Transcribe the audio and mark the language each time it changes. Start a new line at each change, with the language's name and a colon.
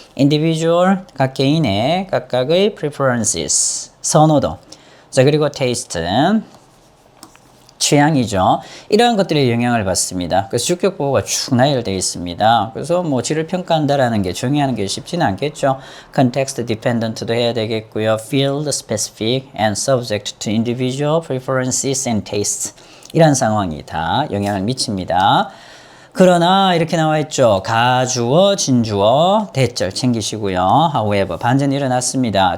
Korean: individual, 각 개인의 각각의 preferences, 선호도. 자, 그리고 taste, 취향이죠. 이러한 것들에 영향을 받습니다. 그래서 주격 보호가 쭉 나열되어 있습니다. 그래서 뭐 질을 평가한다라는 게 정의하는 게 쉽지는 않겠죠.
English: context dependent
Korean: 도 해야 되겠고요.
English: field specific and subject to individual preferences and tastes.
Korean: 이런 상황이 다 영향을 미칩니다. 그러나 이렇게 나와 있죠. 가주어, 진주어, 대절 챙기시고요. however, 반전이 일어났습니다.